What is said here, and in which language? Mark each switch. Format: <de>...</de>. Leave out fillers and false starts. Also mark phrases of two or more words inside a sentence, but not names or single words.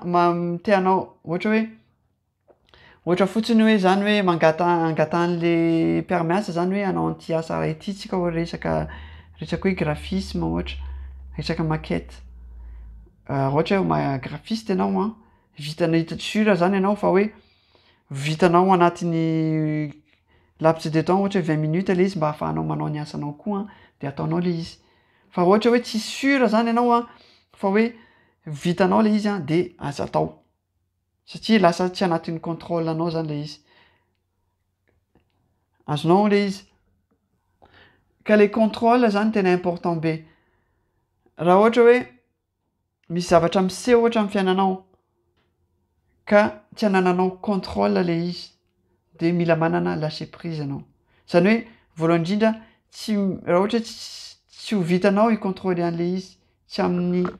<mg>te hanao ohatra fotsiny hoe zany hoe angata an'le mpiara-miasa zany hoe hanao an'ity asa ity tsika resaka hoe graphisme ohatra resaka maquette ohatra hoe graphiste ianao a vitanao hitatry zany ianao fa hoe vitanao anatin'ny</mg> <fr>laps de temps</fr> <mg>ohatra hoe 20 minutes le izy mba ahafahanao manao ny asanao koa de ataonao le izy fa ohatra hoe tsy sura zany ianao a fa hoe vitanao le izy a de aza atao satria lasa tsy anatin'ny contrôle anao zany le izy azonao le izy ka le contrôle zany tena important be raha ohatra hoe misy zavatra miseho ohatra amin'ny fiainanao ka tsy hanananao contrôle le izy de mila manana</mg> <fr>lâcher prise</fr> <mg>anao zany hoe voalohany indrindra raha ohatra tsy ho vitanao i-contrôler an'le izy tsy amin'ny</mg>